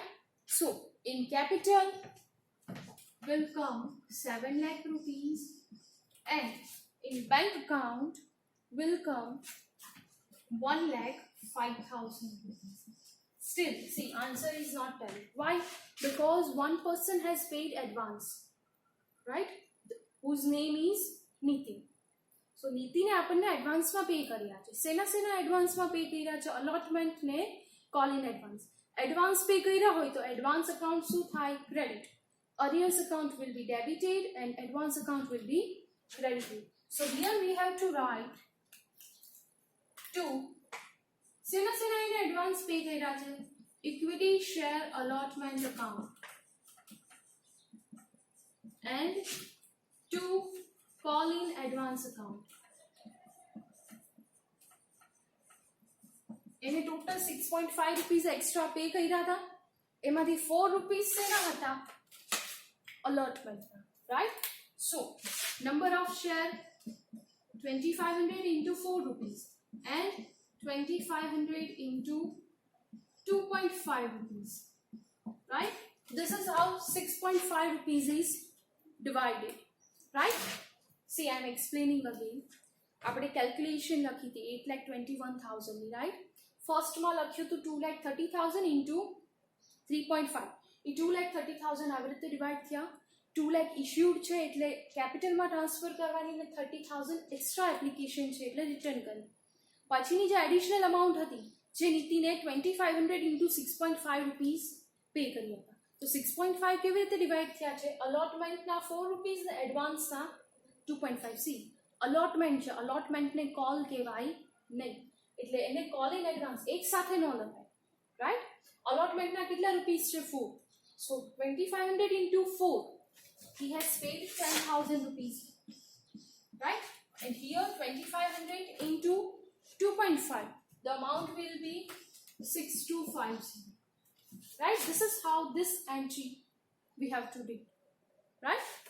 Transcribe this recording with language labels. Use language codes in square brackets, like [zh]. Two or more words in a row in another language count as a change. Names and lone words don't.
[en] So in capital will come 7 lakh rupees and in bank account will come 1,05,000 rupees. Still, see, answer is not tallied. Why? Because one person has paid advance, right? Whose name is Nitin. So Nitin [gu] આપણને એડવાન્સમાં પે કર્યા છે. સેના એડવાન્સમાં પે કર્યા છે? અલોટમેન્ટ ને [en] call in advance. advance pay [gu] કર્યા હોય તો [en] advance account [gu] શું થાય? [en] ક્રેડિટ. Arrears account will be debited and advance account will be credited. So here we have to write to [gu] સેના એને એડવાન્સ પે કર્યા છે? [en] Equity share allotment account and to call in advance account. [gu] એને total 6.5 [en] rupees extra pay [gu] કર્યા હતા. એમાંથી 4 rupees સેના હતા? [en] Allotment, right? So number of share 2500 into 4 rupees and 2500 into 2.5 rupees, right? This is how 6.5 rupees is divided, right? See, I am explaining again. [gu] આપણે calculation લખી હતી 8,21,000 ની, [en] right? [gu] First માં લખ્યું તો 2,30,000 into 3.5. એ 2,30,000 આવી રીતે ડિવાઈડ થયા. 2 lakh issued છે એટલે [en] capitalમાં transfer [gu] કરવાની ને 30,000 [en] extra application [gu] છે એટલે રિટર્ન કરી. પછીની જે [en] additional amount [gu] હતી જે નીતિને 2,500 into 6.5 rupees પે કરી હતા. તો 6.5 કેવી રીતે ડિવાઈડ થયા છે? અલોટમેન્ટના 4 rupees ને એડવાન્સના 2.5. [en] see allotment [gu] છે, અલોટમેન્ટને કોલ કહેવાય નહીં એટલે એને [en] call in advance [gu] એક સાથે ન લખાય, રાઈટ? અલોટમેન્ટના કેટલા રૂપીસ છે? 4. [en] So 2,500 into 4, he has paid 10,000 rupees, right? And here 2,500 into 2.5, the amount will be 6,250, right? This is how this entry we have to do, right?